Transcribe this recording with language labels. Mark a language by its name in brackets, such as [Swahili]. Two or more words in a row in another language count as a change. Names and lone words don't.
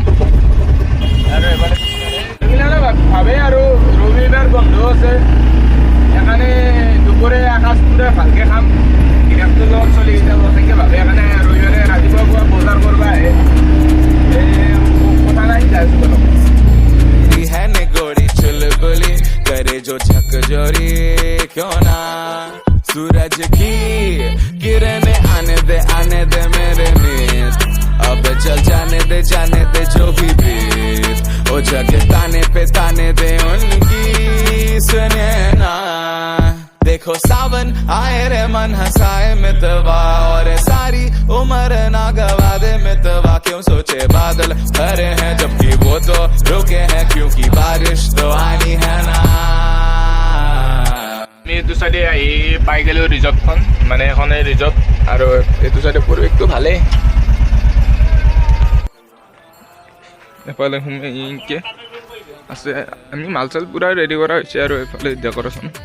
[Assamese] আৰু এফালে ভাবে আৰু ৰবিবাৰ বন্ধ আছে, সেইকাৰণে দুপৰীয়া আকাশ পূৰা ভালকৈ খাম, গিৰাকটোৰ লগত চলি যাব তেনেকৈ ভাবে। সেইকাৰণে ৰবিবাৰে ৰাতিপুৱা পুৱা বজাৰ কৰিব আহে, কথা নাই যাই আছোঁ বলক। [Hindi] करे जो झकझोरी क्यों ना सूरज की किरण आने दे मेरे मीत, अब चल जाने दे जो भी बीत, ओ जग ताने दे उनकी सुने ना। देखो सावन आए रे मन हंसाए मितवा, और सारी उम्र ना गवा दे मितवा। क्यों सोचे बादल भरे हैं जबकि वो तो रुके हैं, क्योंकि बारिश तो आनी है ना। [Assamese] আমি এইটো চাইডে আহি পাই গ'লোঁ ৰিজৰ্টখন, মানে এখনে ৰিজৰ্ট, আৰু এইটো চাইডে পৰিৱেশটো ভালেই। এফালে এনেকৈ আছে, আমি মাল চাল পূৰা ৰেডি কৰা হৈছে, আৰু এইফালে ডেক'ৰেশ্যন।